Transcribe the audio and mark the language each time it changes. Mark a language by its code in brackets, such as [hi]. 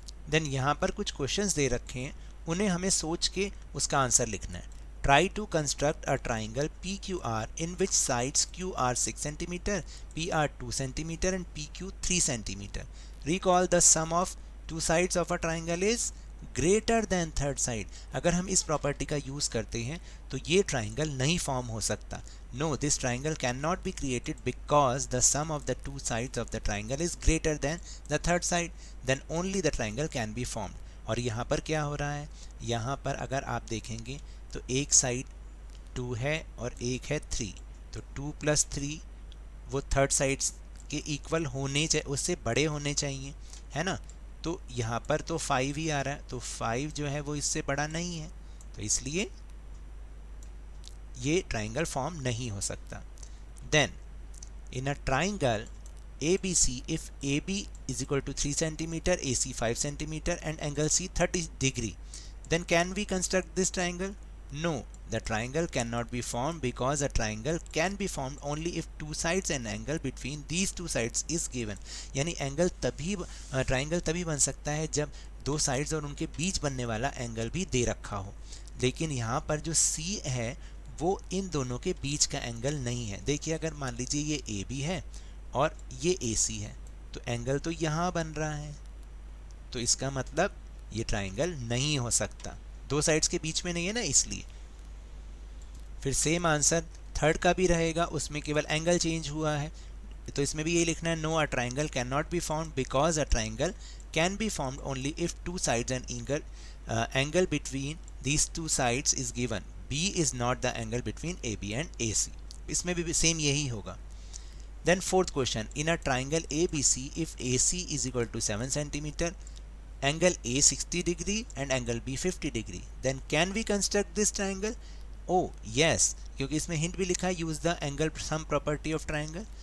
[hi] Then यहाँ पर कुछ क्वेश्चंस दे रखे हैं, उन्हें हमें सोच के उसका आंसर लिखना है। [en] Try to construct a triangle PQR in which sides Q are 6 cm, P are 2 cm and PQ 3 cm. Recall the sum of two sides of a triangle is greater than third side. [hi] अगर हम इस property का use करते हैं तो ये triangle नहीं form हो सकता। [en] No, this triangle cannot be created because the sum of the two sides of the triangle is greater than the third side. Then only the triangle can be formed. [hi] और यहाँ पर क्या हो रहा है, यहाँ पर अगर आप देखेंगे तो एक साइड 2 है और एक है 3, तो 2 + 3 वो थर्ड साइड्स के इक्वल होने चाहिए, उससे बड़े होने चाहिए, है ना। तो यहाँ पर तो 5 ही आ रहा है, तो 5 जो है वो इससे बड़ा नहीं है, तो इसलिए ये ट्राइंगल फॉर्म नहीं हो सकता। [en] Then in a triangle ABC, if AB is equal to 3 cm, AC 5 cm and angle C 30 degree, then can we construct this triangle? No, the triangle cannot be formed because a triangle can be formed only if two sides and angle between these two sides is given. [hi] यानी angle तभी triangle तभी बन सकता है जब 2 sides और उनके बीच बनने वाला एंगल भी दे रखा हो। लेकिन यहाँ पर जो C है वो इन दोनों के बीच का एंगल नहीं है। देखिए अगर मान लीजिए ये AB है और ये AC है तो एंगल तो यहाँ बन रहा है, तो इसका मतलब ये ट्राइंगल नहीं हो सकता, 2 साइड्स के बीच में नहीं है ना, इसलिए। फिर सेम आंसर थर्ड का भी रहेगा, उसमें केवल एंगल चेंज हुआ है, तो इसमें भी यही लिखना है, [en] No a triangle can not be found because a triangle can be found only if 2 sides and angle between these 2 sides is given. B is not the angle between AB and AC, [hi] इसमें भी same यही होगा। [en] Then fourth question, in a triangle ABC, if AC is equal to 7 cm, angle A 60 degree and angle B 50 degree, then can we construct this triangle? Oh yes, [hi] क्योंकि इसमें hint भी लिखा है [en] use the angle sum property of triangle.